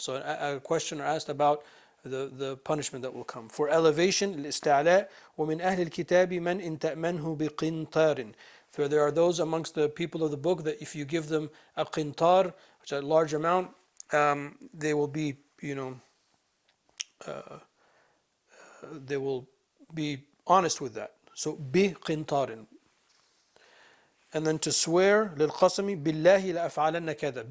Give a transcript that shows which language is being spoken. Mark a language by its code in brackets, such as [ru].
[en] So a questioner asked about the punishment that will come. For elevation, الاستعلاء. [ar] ومن أهل الكتاب من إن تأمنه بقنطار. [en] For there are those amongst the people of the book that if you give them a qintar, which is a large amount, they will be, they will be honest with that. So بقنطار. And then to swear, [ar] للقسم بالله لأفعلن كذا.